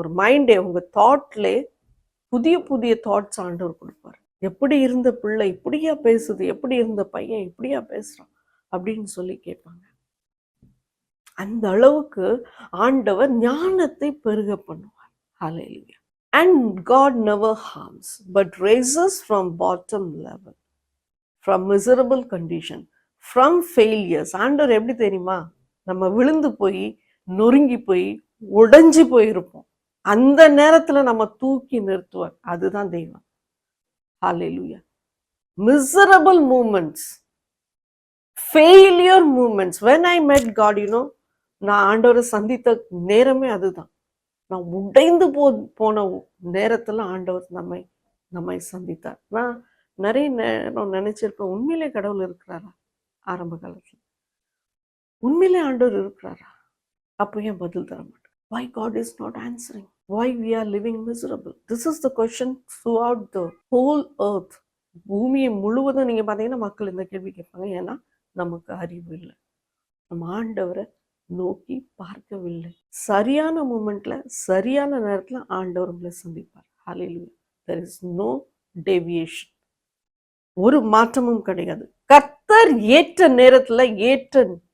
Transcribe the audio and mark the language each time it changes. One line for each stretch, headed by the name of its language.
Tamil: ஒரு மைண்டே, உங்க தாட்லே புதிய புதிய தாட்ஸ் ஆண்டவர் கொடுப்பாரு. எப்படி இருந்த பிள்ளை இப்படியா பேசுது, எப்படி இருந்த பையன் இப்படியா பேசுறான் அப்படின்னு சொல்லி கேட்பாங்க. அந்த அளவுக்கு ஆண்டவர் ஞானத்தை பெருக பண்ணுவார். ஹல்லேலூயா.
English: And God never harms but raises from bottom level, from miserable condition, from failures.
Tamil: ஆண்டவர் எப்படி தெரியுமா? நம்ம விழுந்து போய் நொறுங்கி போய் உடைஞ்சு போயிருப்போம். அந்த நேரத்துல நம்ம தூக்கி நிறுத்துவார். அதுதான் தெய்வம். ஹல்லேலூயா.
English: miserable moments, failure moments, when I met God,
Tamil: நான் ஆண்டவரை சந்தித்த நேரமே அதுதான். நான் உடைந்து போன நேரத்துல ஆண்டவர் நம்மை சந்தித்தார். நான் நிறைய நேரம் நினைச்சிருப்பேன், உண்மையிலே கடவுள் இருக்கிறாரா? ஆரம்ப காலத்துல உண்மையிலே ஆண்டவர் இருக்கிறாரா? அப்போ ஏன் பதில் தர மாட்டேன்?
English: Why God is not answering? Why we are living miserable? This is the question throughout the whole earth.
Tamil: பூமியை முழுவதும் நீங்க பாத்தீங்கன்னா மக்கள் இந்த கேள்வி கேட்பாங்க. ஏன்னா நமக்கு அறிவு இல்லை, நம்ம ஆண்டவரை நோக்கி பார்க்கவில்லை. சரியான மூமெண்ட்ல சரியான நேரத்துல ஆண்டவர் உங்களை சந்திப்பார். ஹல்லேலூயா.
English: There is no deviation.
Tamil: ஒரு மாற்றமும் கிடையாது. கர்த்தர் ஏற்ற நேரத்துல ஏற்ற